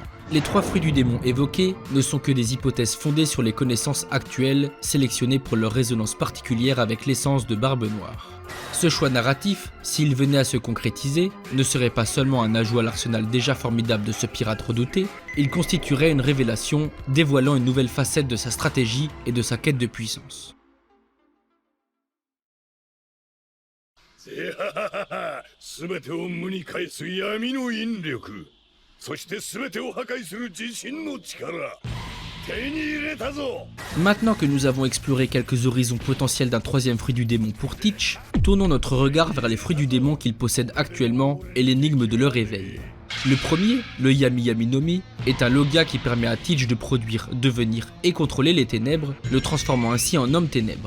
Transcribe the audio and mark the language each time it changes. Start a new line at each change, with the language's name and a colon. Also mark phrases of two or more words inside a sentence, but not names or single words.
French: Les 3 fruits du démon évoqués ne sont que des hypothèses fondées sur les connaissances actuelles, sélectionnées pour leur résonance particulière avec l'essence de Barbe Noire. Ce choix narratif, s'il venait à se concrétiser, ne serait pas seulement un ajout à l'arsenal déjà formidable de ce pirate redouté, il constituerait une révélation dévoilant une nouvelle facette de sa stratégie et de sa quête de puissance.
Japanese: 全てを無に返す闇の引力、そして全てを破壊する自身の力、手に入れたぞ。
French: Maintenant que nous avons exploré quelques horizons potentiels d'un troisième fruit du démon pour Teach, tournons notre regard vers les fruits du démon qu'il possède actuellement et l'énigme de leur éveil. Le premier, le Yami Yami no Mi, est un logia qui permet à Teach de produire, devenir et contrôler les ténèbres, le transformant ainsi en homme ténèbres.